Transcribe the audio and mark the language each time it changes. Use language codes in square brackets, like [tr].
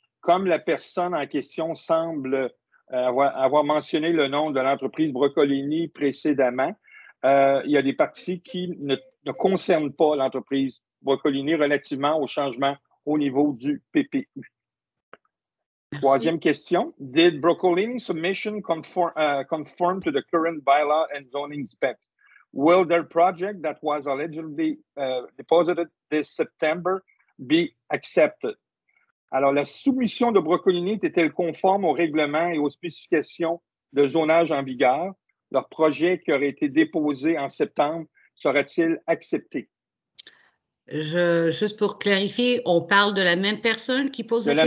[fr] Comme la personne en question semble avoir mentionné le nom de l'entreprise Broccolini précédemment, il y a des parties qui ne concernent pas l'entreprise Broccolini relativement au changement au niveau du PPU. Merci. Troisième question. [en] Did Broccolini submission conform to the current bylaw and zoning specs? Will their project that was allegedly deposited this September be accepted? [fr] Alors, la soumission de Broccolini était-elle conforme aux règlements et aux spécifications de zonage en vigueur? Leur projet qui aurait été déposé en septembre sera-t-il accepté? Juste pour clarifier, on parle de la même personne qui pose la question?